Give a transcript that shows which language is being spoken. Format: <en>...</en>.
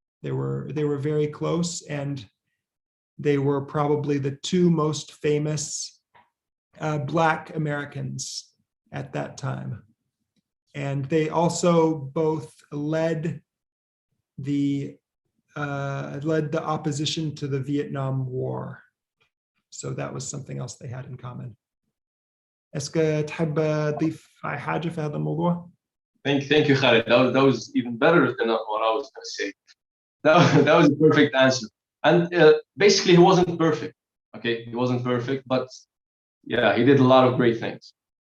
<en>They were very close, and they were probably the two most famous Black Americans at that time. And they also both led the opposition to the Vietnam War. So that was something else they had in common.</en> <ar>اسكو تحب تضيف حاجة في هذا الموضوع؟</ar> <en>Thank you, Khalid. That was even better than what I was going to say. That was a perfect answer. And basically, he wasn't perfect. Okay, he wasn't perfect, but yeah, he did a lot of great things.</en>